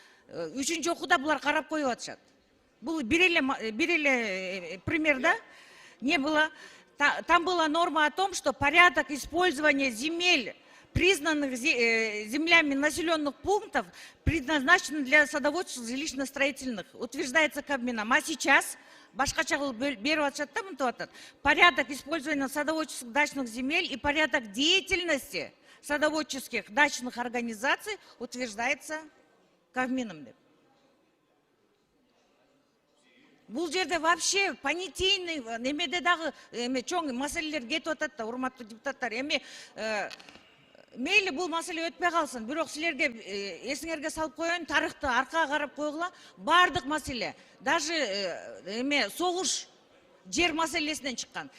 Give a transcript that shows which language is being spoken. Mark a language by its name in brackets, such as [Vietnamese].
[Kyrgyz] Үчүнчү окууда булар карап коюп атышат. Бул бир эле пример, да? [Russian] Не было. Там была норма о том, что порядок использования земель, признанных землями населенных пунктов, предназначенных для садоводческих жилищно-строительных, утверждается Кабмином. А сейчас, [Kyrgyz] башкача берип атышат да, мынтип атат. [Russian] Порядок использования садоводческих дачных земель и порядок деятельности садоводческих дачных организаций утверждается Кабмином деп. [Kyrgyz] Бул жерде [Russian] вообще понятийный [Kyrgyz] немеде дагы чоң маселелер кетип атат да, урматтуу депутаттар. Эми мейли бул маселе өтпөй калсын, бирок силерге эсиңерге салып коеюн, тарыхты аркага карап койгула, бардык маселе, даже согуш жер маселесинен чыккан.